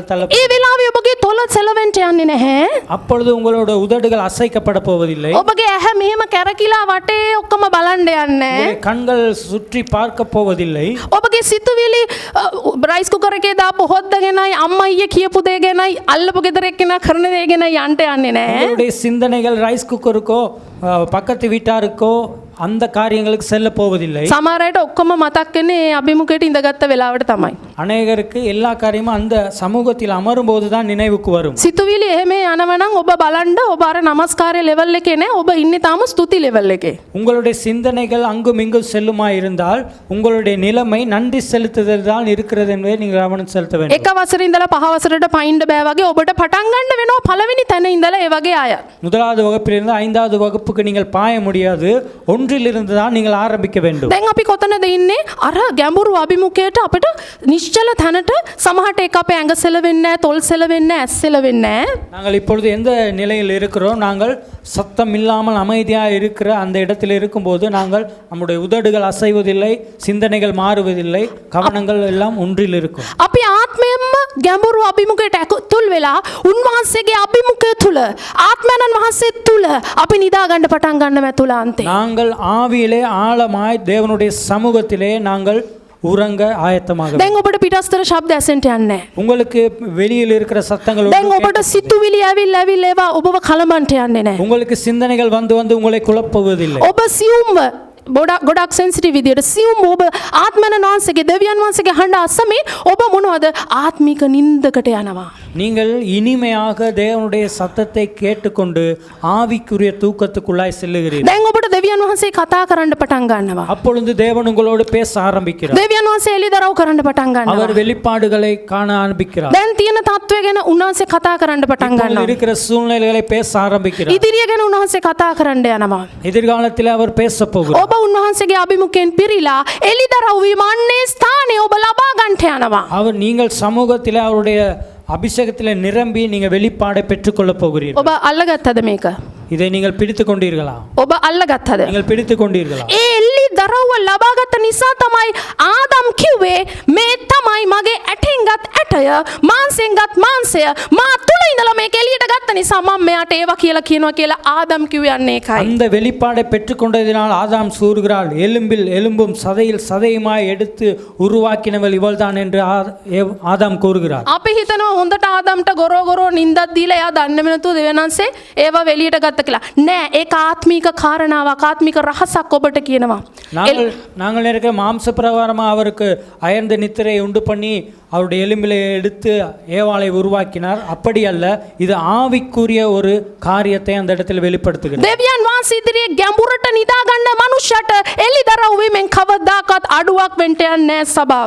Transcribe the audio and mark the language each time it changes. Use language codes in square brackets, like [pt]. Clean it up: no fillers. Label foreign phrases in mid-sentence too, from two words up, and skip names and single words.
[si] ඒ වෙලාවේ ඔබගේ තොල සෙලවෙන්ට යන්නේ නැහැ. [ta] அப்பொழுது உங்களோட உதடுகள் අසைக்கப்பட போவதில்லை. [si] ඔබගේ ඇහැ මෙහෙම කැරකිලා වටේ ඔක්කොම බලන්න යන්නේ. [ta] உங்களுடைய கண்கள் சுற்றி பார்க்க போவதில்லை. [si] ඔබගේ සිතුවිලි [en] rice cooker [si] එකේ දාපු හොද්දගෙනයි අම්මා ඊයේ කියපු දේ ගැනයි අල්ලපු ගෙදර එක්කෙනා කරන දේ ගැනයි යන්න යන්නේ නැහැ. [ta] உங்களுடைய சிந்தனைகள் ரைஸ் குக்கருக்கோ பக்கத்து வீட்டாருக்கோ அந்த காரியங்களுக்கு செல்ல போவதில்லை. [si] සමහර අයට ඔක්කොම මතක් වෙන්නේ ඒ අභිමුඛයට ඉඳගත්ත වෙලාවට තමයි. [ta] அநேகருக்கு எல்லா காரியமும் அந்த சமூகத்தில் அமரும்போது தான் நினைவுக்கு வரும். [si] සිතුවිලි එහෙම යනවනම් ඔබ බලන්න ඔබ අර නමස්කාරය ලෙවල් එකේ නෑ ඔබ ඉන්නේ තාම ස්තුති ලෙවල් එකේ. [ta] உங்களுடைய சிந்தனைகள் அங்கும் இங்கும் செல்லுமா இருந்தால் உங்களுடைய நிலைமை நன்றி செலுத்துதல் தான் இருக்கிறது என்பதை நீங்கள் கவனம் செலுத்த வேண்டும். [si] එක වසරේ ඉඳලා පහ වසරට පයින්ඩ බෑ වගේ ඔබට පටන් ගන්න වෙනවා පළවෙනි තැන ඉඳලා ඒ වගේ අය. [ta] முதலாவது வகுப்பிலிருந்து 5வது வகுப்புக்கு நீங்கள் பாய முடியாது. ஒன்றிலிருந்து தான் நீங்கள் ஆரம்பிக்க வேண்டும். [si] දැන් අපි කොතනද ඉන්නේ අර ගැඹුරු අභිමුඛයට අපිට නිශ්චල තැනට සමහරට එක අපේ ඇඟ සෙලවෙන්නේ නැහැ තොල් සෙලවෙන්නේ නැහැ ඇස් සෙලවෙන්නේ නැහැ. [ta] நாங்கள் இப்பொழுது எந்த நிலையில் இருக்கிறோம்? நாங்கள் சத்தம் இல்லாமல் அமைதியாக இருக்கிற அந்த இடத்தில் இருக்கும்போது நாங்கள் நம்முடைய உதடுகள் அசைவதில்லை, சிந்தனைகள் மாறுவதில்லை, கவனங்கள் எல்லாம் ஒன்றில் இருக்கும். [si] අපි ආත්මයෙන්ම ගැඹුරු අභිමුඛයට ඇතුල් වෙලා උන්වහන්සේගේ අභිමුඛය තුල ආත්මයන්න් වහන්සේ තුල අපි නිදා ගන්න පටන් ගන්නවා තුලාන්තේ. [ta] நாங்கள் ஆவியிலே ஆழமாய் தேவனுடைய சமூகத்திலே நாங்கள் உறங்க ஆயத்தமாக. [si] දැන් ඔබට පිටස්තර ශබ්ද ඇසෙන්න යන්නේ නැහැ. [ta] உங்களுக்கு வெளியில் இருக்கிற சத்தங்கள் [si] දැන් ඔබට සිතුවිලි ඇවිල්ලා ඒවා ඔබව කලබන්ට යන්නේ නැහැ. [ta] உங்களுக்கு சிந்தனைகள் வந்து உங்களை குழப்புவதில்லை. [si] ඔබ සියුම්ව ගොඩක් සෙන්සිටිව් විදියට සියුම් ඔබ ආත්මයන් වහන්සේගේ දෙවියන් වහන්සේගේ හඬ අසමින් ඔබ මොනවද ආත්මික නින්දකට යනවා. [ta] நீங்கள் இனிமையாக தேவனுடைய சத்தத்தை கேட்டுக்கொண்டு ஆவிக்குரிய தூக்கத்துக்குள்ளாய் செல்லுகிறீர்கள். [si] දැන් ඔබට දෙවියන් වහන්සේ කතා කරන්න පටන් ගන්නවා. [ta] அப்பொழுது தேவன் உங்களோடு பேச ஆரம்பிக்கிறார். [si] දෙවියන් වහන්සේ එළිදරව් කරන්න පටන් ගන්නවා. [ta] அவர் வெளிப்பாடுகளை காண ஆரம்பிக்கிறார். [si] දැන් තියෙන තත්ත්වය ගැන උන්වහන්සේ කතා කරන්න පටන් [ta] இப்பொழுது [si] ගන්නවා. [ta] இருக்கிற சூழ்நிலைகளை பேச ஆரம்பிக்கிறார். [si] ඉදිරිය ගැන උන්වහන්සේ කතා කරන්න යනවා. [ta] எதிர்காலத்தில் அவர் பேச போகிறார். [si] ඔබ උන්වහන්සේගේ අභිමුඛයෙන් පිරීලා එළිදරව් වීම අන්නේ ස්ථානයේ ඔබ ලබා ගන්නට යනවා. [ta] அவர் நீங்கள் சமூகத்தில் அவருடைய அபிஷேகத்தில் நிரம்பி நீங்கள் வெளிப்பாடை பெற்றுக்கொள்ள போகிறீர்கள். [si] ඔබ අල්ලගත්තද මේක? [ta] இதை நீங்கள் பிடித்து கொண்டீர்களா? [si] ඔබ අල්ලගත්තද? [ta] நீங்கள் பிடித்து கொண்டீர்களா? [si] ඒ එළිදරව්ව ලබාගත් නිසා තමයි ආදම් කිව්වේ මේ තමයි මගේ ඇටෙන් ගත් ඇටය මාංශයෙන් ගත් මාංශය මා තුල ඉඳලා මේක එළියට ගත්ත නිසා මම මෙයාට ඒවා කියලා කියනවා කියලා ආදම් කිව්වන්නේ ඒකයි. [ta] அந்த வெளிப்பாடை பெற்றுக்கொண்டதினால் ஆதாம் கூறுகிறாள், எலும்பில் எலும்பும் சதையில் சதையுமாய் எடுத்து உருவாக்கினவள் இவள்தான் என்று ஆதாம் கூறுகிறார். [si] අපි හිතනවා හොඳට ආදම්ට ගොරෝ නින්දක් දීලා එයා දන්නේ නැතුව දෙවියන්න්සේ ඒවා வெளிයට ගත්ත කියලා. නෑ ඒක ආත්මික කාරණාවක් ආත්මික රහසක් ඔබට කියනවා. [ta] நாங்கள் இருக்கிற மாம்ச பிரகாரமாக அவருக்கு அயர்ந்த நித்திரையை உண்டு பண்ணி அவருடைய எலும்பிலை எடுத்து ஏவாளை உருவாக்கினார். அப்படி அல்ல, இது ஆவிக்குரிய ஒரு காரியத்தை அந்த இடத்தில் வெளிப்படுத்துகிறது. [si] දෙවියන් වහන්සේ ඉදිරියේ ගැඹුරට නිදා ගන්න මනුෂ්‍යයට එළිදරව් වීමෙන් කවදාකවත් අඩුවක් වෙන්න යන්නේ නැහැ සබාව.